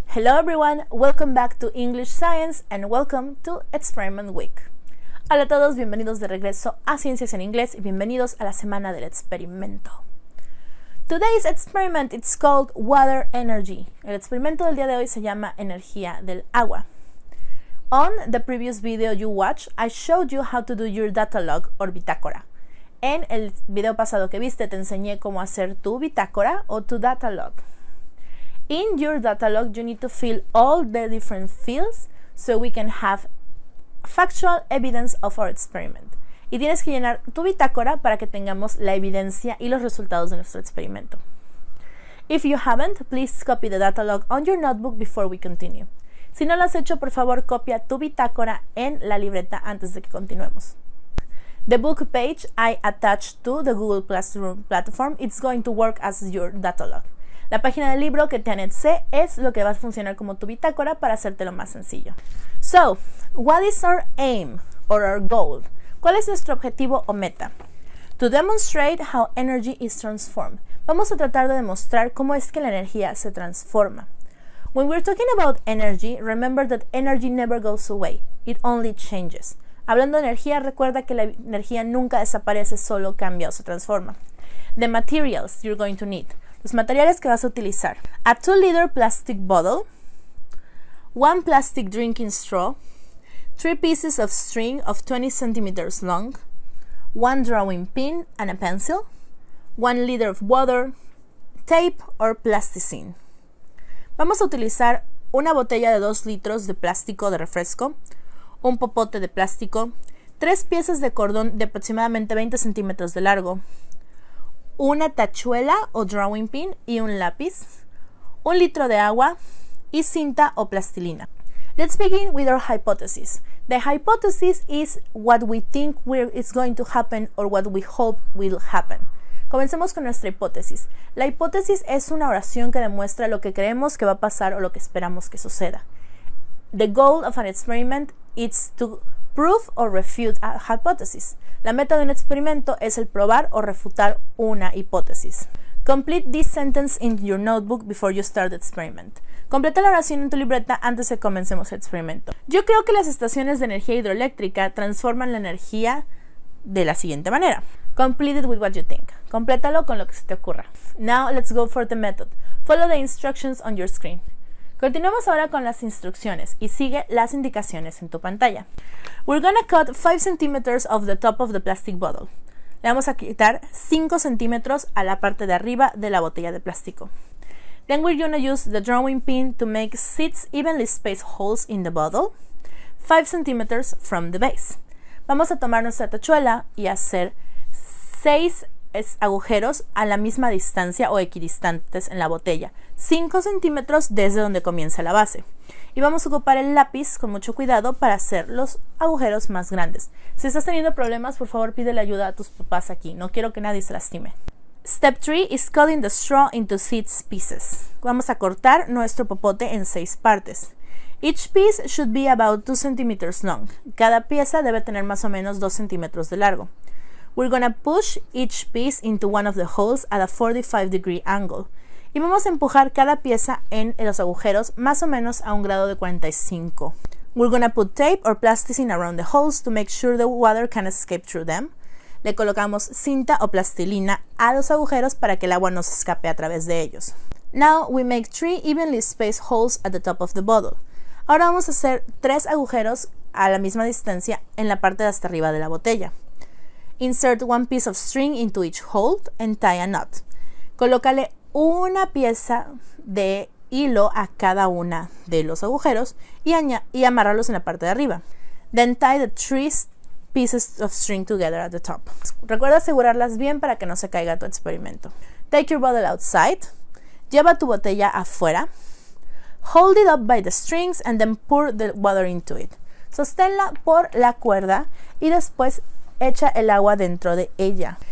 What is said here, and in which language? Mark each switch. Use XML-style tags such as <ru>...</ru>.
<en>Hello everyone, welcome back to English Science and welcome to Experiment Week.</en> <es>Hola a todos, bienvenidos de regreso a Ciencias en Inglés y bienvenidos a la semana del experimento.</es> <en>Today's experiment is called Water Energy.</en> <es>El experimento del día de hoy se llama energía del agua.</es> <en>On the previous video you watched, I showed you how to do your data log or bitácora.</en> <es>En el video pasado que viste te enseñé cómo hacer tu bitácora o tu data log.</es> <en>In your data log, you need to fill all the different fields so we can have factual evidence of our experiment.</en> <es>Y tienes que llenar tu bitácora para que tengamos la evidencia y los resultados de nuestro experimento.</es> <en>If you haven't, please copy the data log on your notebook before we continue.</en> <es>Si no lo has hecho, por favor, copia tu bitácora en la libreta antes de que continuemos.</es> <en>The book page I attached to the Google Classroom platform, it's going to work as your data log.</en> <es>La página del libro que te anexé es lo que va a funcionar como tu bitácora para hacértelo más sencillo.</es> <en>So, what is our aim or our goal?</en> <es>¿Cuál es nuestro objetivo o meta?</es> <en>To demonstrate how energy is transformed.</en> <es>Vamos a tratar de demostrar cómo es que la energía se transforma.</es> <en>When we're talking about energy, remember that energy never goes away. It only changes.</en> <es>Hablando de energía, recuerda que la energía nunca desaparece, solo cambia o se transforma.</es> <en>The materials you're going to need.</en> <es>Los materiales que vas a utilizar.</es> <en>A 2-liter plastic bottle, 1 plastic drinking straw, 3 pieces of string of 20 centimeters long, 1 drawing pin and a pencil, 1 liter of water, tape or plasticine.</en> <es>Vamos a utilizar una botella de 2 litros de plástico de refresco, un popote de plástico, 3 piezas de cordón de aproximadamente 20 centímetros de largo, una tachuela o drawing pin y un lápiz, 1 litro de agua y cinta o plastilina.</es> <en>Let's begin with our hypothesis. The hypothesis is what we think is going to happen or what we hope will happen.</en> <es>Comencemos con nuestra hipótesis. La hipótesis es una oración que demuestra lo que creemos que va a pasar o lo que esperamos que suceda.</es> <en>The goal of an experiment is to prove or refute a hypothesis.</en> <es>La meta de un experimento es el probar o refutar una hipótesis.</es> <en>Complete this sentence in your notebook before you start the experiment.</en> <es>Completa la oración en tu libreta antes de que comencemos el experimento. Yo creo que las estaciones de energía hidroeléctrica transforman la energía de la siguiente manera.</es> <en>Complete it with what you think.</en> <es>Complétalo con lo que se te ocurra.</es> <en>Now let's go for the method. Follow the instructions on your screen.</en> <es>Continuamos ahora con las instrucciones y sigue las indicaciones en tu pantalla.</es> <en>We're gonna cut 5 centimeters of the top of the plastic bottle.</en> <es>Le vamos a quitar 5 centímetros a la parte de arriba de la botella de plástico.</es> <en>Then we're gonna use the drawing pin to make 6 evenly spaced holes in the bottle, 5 centimeters from the base.</en> <es>Vamos a tomar nuestra tachuela y hacer 6 agujeros a la misma distancia o equidistantes en la botella, 5 centímetros desde donde comienza la base. Y vamos a ocupar el lápiz con mucho cuidado para hacer los agujeros más grandes. Si estás teniendo problemas, por favor pídele ayuda a tus papás aquí, no quiero que nadie se lastime.</es> <en>Step 3 is cutting the straw into 6 pieces.</en> <es>Vamos a cortar nuestro popote en 6 partes.</es> <en>Each piece should be about 2 centimeters long.</en> <es>Cada pieza debe tener más o menos 2 centímetros de largo.</es> <en>We're gonna push each piece into one of the holes at a 45-degree angle.</en> <es>Y vamos a empujar cada pieza en los agujeros más o menos a un grado de 45.</es> <en>We're gonna put tape or plasticine around the holes to make sure the water can escape through them.</en> <es>Le colocamos cinta o plastilina a los agujeros para que el agua no se escape a través de ellos.</es> <en>Now we make 3 evenly spaced holes at the top of the bottle.</en> <es>Ahora vamos a hacer 3 agujeros a la misma distancia en la parte de hasta arriba de la botella.</es> <en>Insert 1 piece of string into each hole and tie a knot.</en> <es>Colócale una pieza de hilo a cada una de los agujeros y amárralos en la parte de arriba.</es> <en>Then tie the 3 pieces of string together at the top.</en> <es>Recuerda asegurarlas bien para que no se caiga tu experimento.</es> <en>Take your bottle outside.</en> <es>Lleva tu botella afuera.</es> <en>Hold it up by the strings and then pour the water into it.</en> <es>Sosténla por la cuerda y después echa el agua dentro de ella.</es>